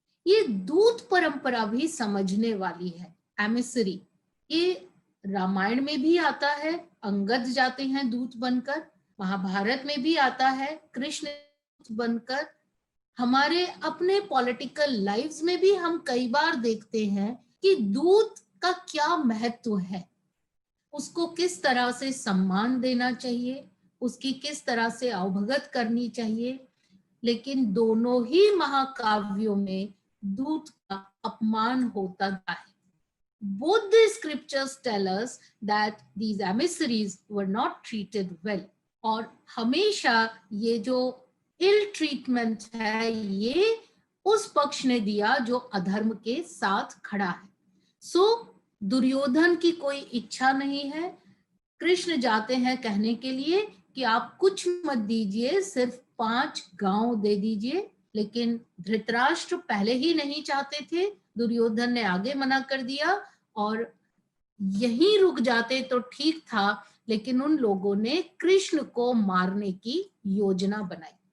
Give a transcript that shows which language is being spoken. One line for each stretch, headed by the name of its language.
Hindi: ये दूत परंपरा भी समझने वाली है। एमिसरी, ये रामायण में भी आता है, अंगद जाते हैं दूत बनकर, महाभारत में भी आता है कृष्ण दूत बनकर, हमारे अपने पॉलिटिकल लाइव्स में भी हम कई बार देखते हैं कि दूत का क्या महत्व है, उसको किस तरह से सम्मान देना चाहिए, उसकी किस तरह से अवभगत करनी चाहिए। लेकिन दोनों ही महाकाव्यों में दूत का अपमान होता है।
English: Both the scriptures tell us that these emissaries were not treated well.
Hindi: और हमेशा ये जो इल ट्रीटमेंट है ये उस पक्ष ने दिया जो अधर्म के साथ खड़ा है। सो दुर्योधन की कोई इच्छा नहीं है। कृष्ण जाते हैं कहने के लिए कि आप कुछ मत दीजिए, सिर्फ 5 गांव दे दीजिए, लेकिन धृतराष्ट्र पहले ही नहीं चाहते थे, दुर्योधन ने आगे मना कर दिया और यहीं रुक जाते तो ठीक था, लेकिन उन लोगों ने कृष्ण को मारने की योजना बनाई।